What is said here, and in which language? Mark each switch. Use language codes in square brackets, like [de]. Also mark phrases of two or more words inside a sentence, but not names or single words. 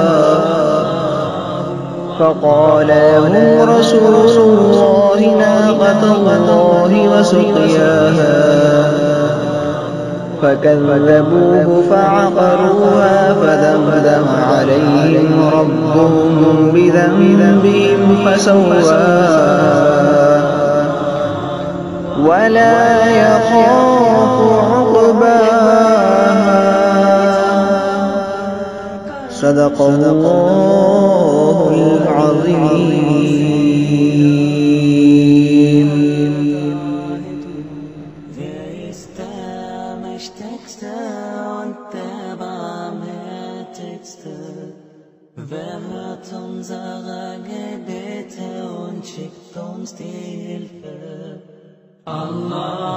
[ar] فقال لهم رسول الله ناقة الله وسقياها فكذبوه فعقروها فدمدم عليهم ربهم بذنبهم فسواها ولا يخاف عقباها. صدق الله العظيم. [de] Wer ist der Mächtigste und der Barmherzigste? Wer hört unsere Gebete und schickt uns die Hilfe?